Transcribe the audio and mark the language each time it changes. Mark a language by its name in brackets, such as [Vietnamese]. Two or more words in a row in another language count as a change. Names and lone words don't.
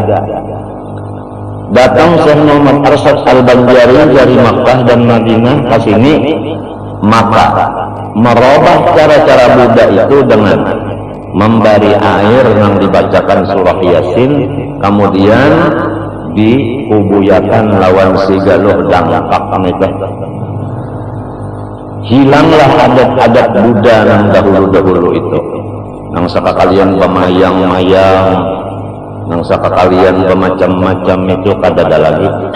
[Indonesian] Datang Syekh Muhammad Arsyad Al-Banjari dari Makkah dan Madinah ke sini, maka merubah cara-cara Buddha itu dengan memberi air yang dibacakan surah Yasin, kemudian [Banjar] diubuyakan lawan sigaluh dangkak [Indonesian] itu. Hilanglah adat-adat Buddha yang dahulu-dahulu itu. [Banjar] Nang sekalian pemayang-mayang, nang sekalian macam-macam itu kada ada lagi.